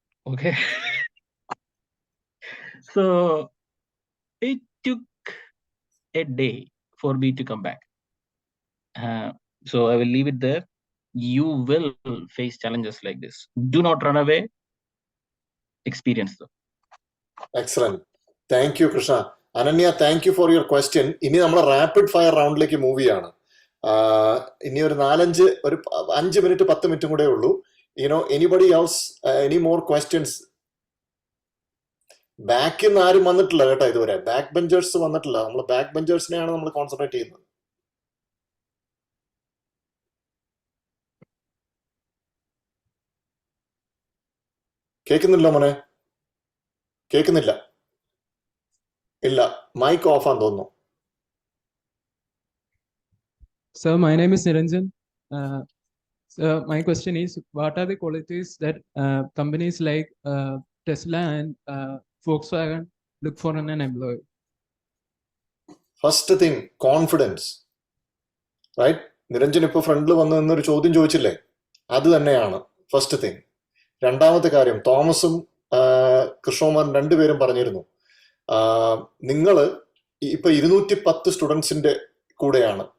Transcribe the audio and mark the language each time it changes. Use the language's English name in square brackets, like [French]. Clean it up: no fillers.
[English] Okay, so it took a day for me to come back. So I will leave it there. You will face challenges like this. Do not run away. Experience them. Excellent. Thank you, Krishna. Ananya, thank you for your question. [Malayalam] ഇനി നമ്മൾ rapid fire റൗണ്ടിലേക്ക് move ചെയ്യാണ്. ഇനി ഒരു 5 minute 10 മിനിറ്റും കൂടെ ഉള്ളൂ. [English] Anybody else, any more questions? [Malayalam] ബാക്കിൽ നിന്ന് ആരും വന്നിട്ടില്ല കേട്ടോ ഇതുവരെ. ബാക്ക് ബെഞ്ചേഴ്സ് വന്നിട്ടില്ല. നമ്മൾ ബാക്ക് ബെഞ്ചേഴ്സിനെയാണ് നമ്മൾ കോൺസെൻട്രേറ്റ് ചെയ്യുന്നത്. കേൾക്കുന്നില്ല മോനെ? കേൾക്കുന്നില്ല? ഇല്ല, മൈക്ക് ഓഫ് ആണെന്ന് തോന്നുന്നു. [English] Sir, my name is Niranjan. So my question is, what are the qualities that companies like Tesla and Volkswagen look for in an employee? First thing, confidence. Right? [Malayalam] Niranjan ഇപ്പൊ ഫ്രണ്ടിൽ വന്ന് നിന്നൊരു ചോദ്യം ചോദിച്ചില്ലേ, അത് തന്നെയാണ് ഫസ്റ്റ് തിങ്. രണ്ടാമത്തെ കാര്യം, തോമസും കൃഷ്ണകുമാരൻ രണ്ടുപേരും പറഞ്ഞിരുന്നു, നിങ്ങൾ ഇപ്പൊ 210 സ്റ്റുഡൻസിന്റെ കൂടെയാണ്.